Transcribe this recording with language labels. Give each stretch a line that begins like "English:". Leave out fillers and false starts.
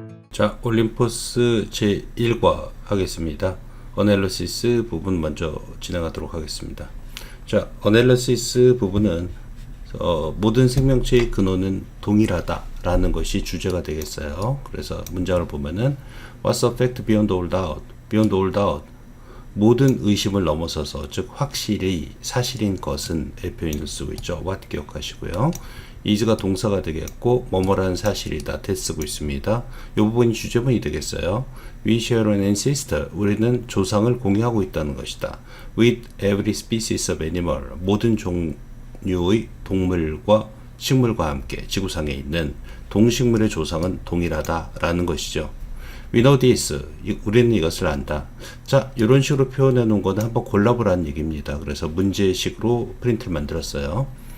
Korean: 자, 올림포스 제1과 하겠습니다. 어널리시스 부분 먼저 진행하도록 하겠습니다. 자, 어널리시스 부분은 모든 생명체의 근원은 동일하다 라는 것이 주제가 되겠어요. 그래서 문장을 보면은
English: What's a fact beyond all doubt? Beyond all doubt.
Korean: 모든 의심을 넘어서서, 즉 확실히 사실인 것은 의 표현을 쓰고 있죠. what 기억하시고요. is가 동사가 되겠고 뭐뭐라는 사실이다 that 쓰고 있습니다. 이 부분이 주제문이 되겠어요.
English: We share an ancestor.
Korean: 우리는 조상을 공유하고 있다는 것이다.
English: With every species of animal.
Korean: 모든 종류의 동물과 식물과 함께 지구상에 있는 동식물의 조상은 동일하다라는 것이죠.
English: We know this.
Korean: 우리는 이것을 안다. 자, 이런 식으로 표현해 놓은 거는 한번 골라보라는 얘기입니다. 그래서 문제식으로 프린트를 만들었어요.